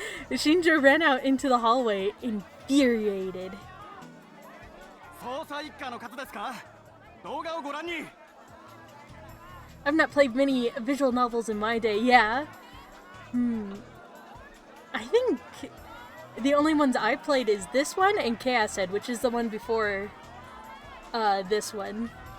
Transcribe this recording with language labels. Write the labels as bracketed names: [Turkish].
[English] Shinjo ran out into the hallway, infuriated. [Japanese] 捜査一課の方ですか？動画をご覧に。 [English] I've not played many visual novels in my day, yeah. I think the only ones I played is this one and Chaos Head, which is the one before this one.